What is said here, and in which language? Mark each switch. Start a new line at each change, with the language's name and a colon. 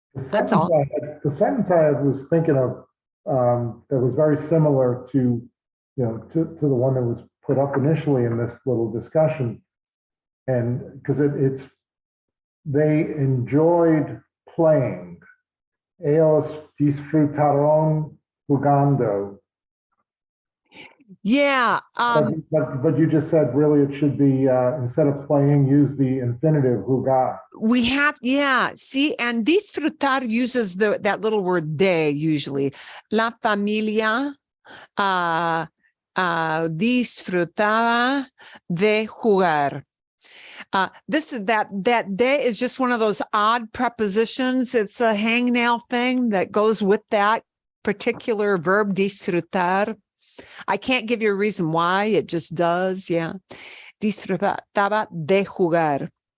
English: That's all. The sentence I was thinking of that was very similar to the one that was put up initially in this little discussion, and because they enjoyed playing.
Spanish: Ellos disfrutaron jugando.
English: Yeah. But you just said really it should be instead of playing, use the infinitive jugar. We have, yeah. See, and disfrutar uses that little word de usually.
Spanish: La familia disfrutaba de jugar.
English: This is that de is just one of those odd prepositions. It's a hangnail thing that goes with that particular verb, disfrutar. I can't give you a reason why, it just does. Yeah.
Spanish: Disfrutaba de jugar.